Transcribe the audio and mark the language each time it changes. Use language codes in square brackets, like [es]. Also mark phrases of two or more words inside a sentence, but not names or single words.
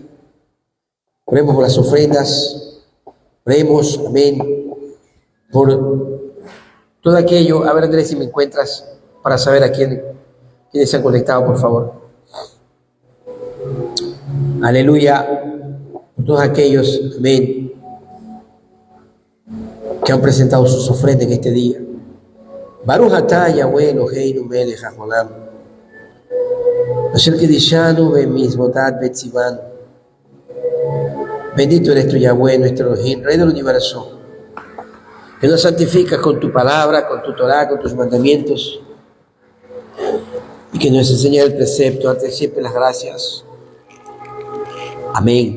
[es] Oremos por las ofrendas. Oremos, amén, por todo aquello. A ver, Andrés, si me encuentras para saber a quiénes se han conectado, por favor. Aleluya. Por todos aquellos, amén, que han presentado sus ofrendas en este día. [he] ברוך אתה יהוה אלהינו מלך העולם אשר קדשנו במצותיו וצונו. [es] Bendito eres tú, Yahweh, nuestro Elohim, Rey del universo, que nos santificas con tu palabra, con tu Torah, con tus mandamientos, y que nos enseña el precepto. Date siempre las gracias. Amén.